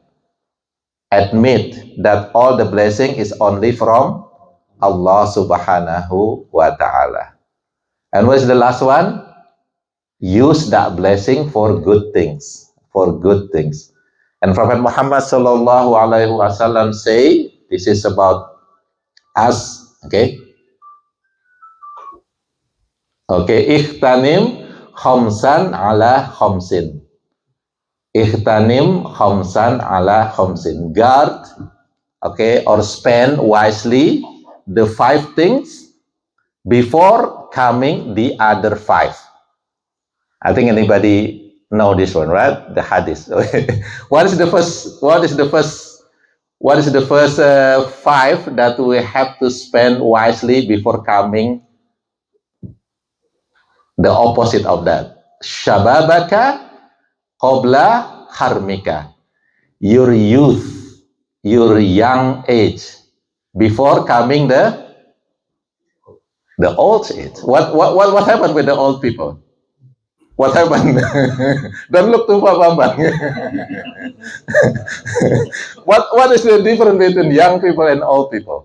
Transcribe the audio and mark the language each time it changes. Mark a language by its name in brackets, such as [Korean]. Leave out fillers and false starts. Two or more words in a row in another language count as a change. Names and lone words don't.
[English] Admit that all the blessing is only from Allah [Arabic] سبحانه وتعالى. [English] And what is the last one? Use that blessing for good things. For good things. And Prophet Muhammad [Arabic] صلى الله عليه وسلم [English] say, this is about us, okay? [Arabic] Okay, اغتنم خمسا على خمس. اغتنم خمسا على خمس. [English] Guard, okay, or spend wisely the 5 things before coming the other 5. I think anybody know this one, right? The hadith. What is the first 5 that we have to spend wisely before coming the opposite of that? [Arabic] شبابك قبل هرمك. [English] Your youth, your young age, before coming the old age. What happened with the old people? What happened? Don't look too far, Bambang. What is the difference between young people and old people?